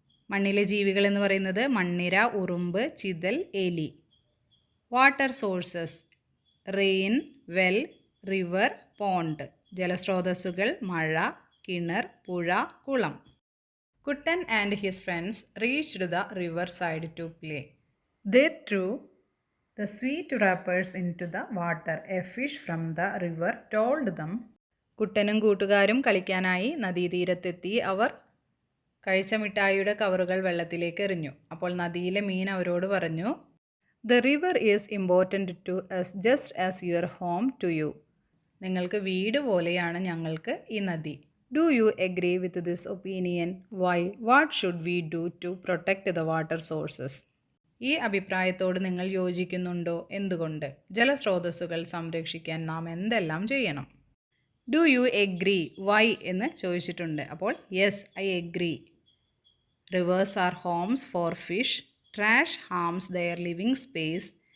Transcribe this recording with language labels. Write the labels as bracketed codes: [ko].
[ml] മണ്ണിലെ ജീവികൾ എന്ന് പറയുന്നത് മണ്ണിര, ഉറുമ്പ്, ചിതൽ, എലി. [en] Water sources: rain, well, river, pond. [ml] ജലസ്രോതസ്സുകൾ: മഴ, കിണർ, പുഴ, കുളം. [en] Kuttan and his friends reached the river side to play. They threw the sweet wrappers into the water. A fish from the river told them. [ml] കുട്ടനും കൂട്ടുകാരും കളിക്കാനായി നദീതീരത്തെത്തി. അവർ കഴിച്ച മിഠായിയുടെ കവറുകൾ വെള്ളത്തിലേക്ക് എറിഞ്ഞു. അപ്പോൾ നദിയിലെ മീൻ അവരോട് പറഞ്ഞു, [en] The river is important to us just as your home to you. [ml] നിങ്ങൾക്ക് വീട് പോലെയാണ് ഞങ്ങൾക്ക് ഈ നദി. [en] Do you agree with this opinion? Why? What should we do to protect the water sources? [ml] ഈ അഭിപ്രായത്തോട് നിങ്ങൾ യോജിക്കുന്നുണ്ടോ? എന്തുകൊണ്ട്? ജലസ്രോതസ്സുകൾ സംരക്ഷിക്കാൻ നാം എന്തെല്ലാം ചെയ്യണം? [en] Do you agree? Why [ml] എന്ന് ചോദിച്ചിട്ടുണ്ട്. അപ്പോൾ [en] Yes, I agree. Rivers are homes for fish. Trash harms their living space.